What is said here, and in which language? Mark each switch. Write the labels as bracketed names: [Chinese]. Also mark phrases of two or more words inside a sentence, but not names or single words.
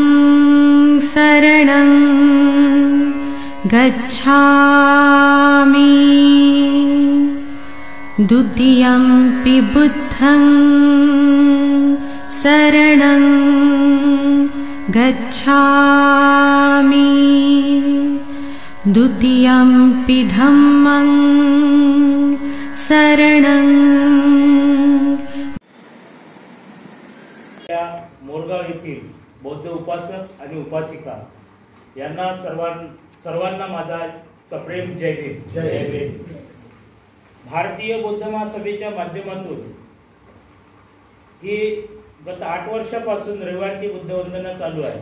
[Pali] शरणं गच्छामि, द्वितीयंपि बुद्धं शरणं गच्छामि, द्वितीयंपि धम्मं शरणं। [Marathi] मोरगाव येथील बौद्ध उपासक आणि उपासिका यांना सर्वांना माझा सप्रेम जय भीम। जय भीम। भारतीय बौद्ध महासभेच्या माध्यमातून ही गत 8 वर्षापासून रविवारची बुद्धवंदना चालू आहे।